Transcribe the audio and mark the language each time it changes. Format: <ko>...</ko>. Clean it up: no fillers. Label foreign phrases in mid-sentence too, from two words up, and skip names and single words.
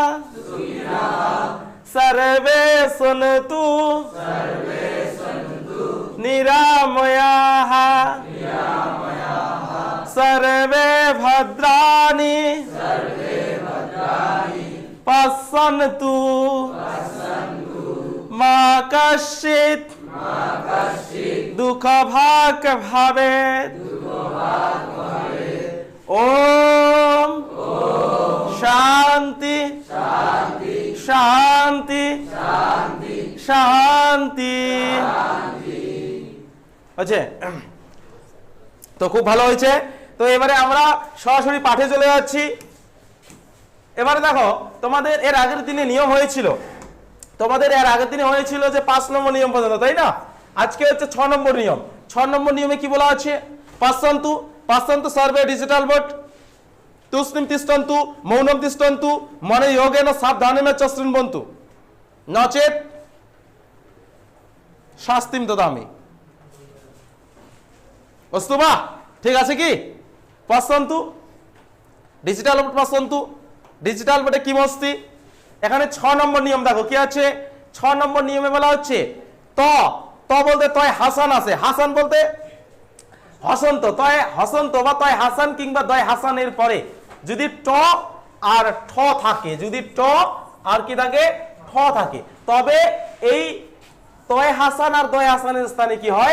<sa>सर्वे सन्तु निरामयाः सर्वे भद्राणि पश्यन्तु मा कश्चित् दुःखभाग् भवेत्। ओम शांति शांति शांति।</sa> <bn>আচ্ছা, তো খুব ভালো হয়েছে। তো এবারে আমরা সরাসরি পাঠে চলে যাচ্ছি। এবারে দেখো, তোমাদের এর আগের দিনে নিয়ম হয়েছিল, যে 5 নম্বর নিয়ম পর্যন্ত, তাই না? আজকে হচ্ছে 6 নম্বর নিয়ম। 6 নম্বর নিয়মে কি বলা আছে?</bn> <sa>পশ্যন্তু সর্বে</sa> <en>digital board</en> <sa>তুষ্ণিম তিষ্ঠন্তু মৌনম তিষ্ঠন্তু মনে যোগেন সাবধানেন চ শৃণ্বন্তু নচেৎ শাস্তিম দদামি।</sa> <bn>অস্তু বা ঠিক আছে কি? পশ্যন্তু</bn> <en>digital board,</en> <bn>পশ্যন্তু</bn> <en>digital board</en> <bn>কি মস্তি। এখানে 6 নম্বর নিয়ম দেখো কি আছে। 6 নম্বর নিয়মে বলা হচ্ছে ত বলতে তয় হাসান আছে, হাসান বলতে হসন্ত, তয় হসন্ত বা তয় হাসান কিংবা দয় হাসানের পরে যদি ট আর ঠ থাকে, যদি ট আর কি থাকে, ঠ থাকে, তবে এই তয় হাসান আর দয় হাসানের স্থানে কি হয়?</bn>